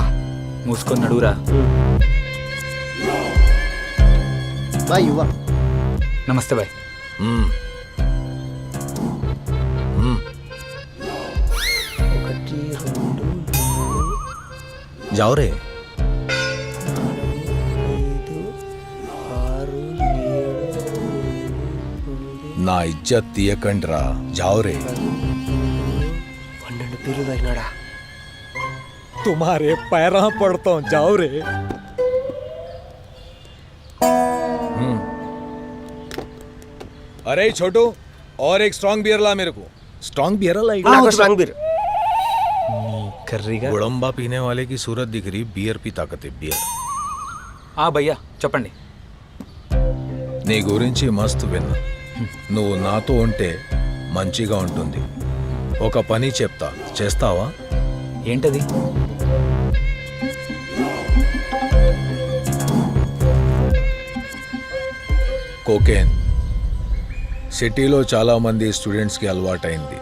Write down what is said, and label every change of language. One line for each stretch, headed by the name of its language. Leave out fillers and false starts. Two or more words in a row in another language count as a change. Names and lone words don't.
Telugu: మూసుకొని నడువురా.
Hindi: बाय युवा.
Telugu: నమస్తే బాయ్.
Hindi: जाओ रे.
Telugu: నా ఇజ్జత్ తీయకండ్రా,
Hindi: जाओ रे.
Telugu: 12 బీర్లు తాగినాడా?
Hindi: तुम्हारे पैरा पड़ता हूं, जाओ रे. अरे छोटू, और एक
English: strong beer
Hindi: ला मेरे को.
English: strong beer
Hindi: ला.
Telugu: నాకు
English: strong beer.
Telugu: కర్రీగా
Hindi: गुड़म्बा पीने वाले की सूरत दिख रही, बियर की ताकत है, बियर.
Telugu: భయ్యా చెప్పండి. నీ గురించి మస్తు విన్నా. నువ్వు నాతో ఉంటే మంచిగా ఉంటుంది. ఒక పని చెప్తా, చేస్తావా? ఏంటది? కోకేన్ సిటీలో చాలా మంది స్టూడెంట్స్కి అలవాటైంది.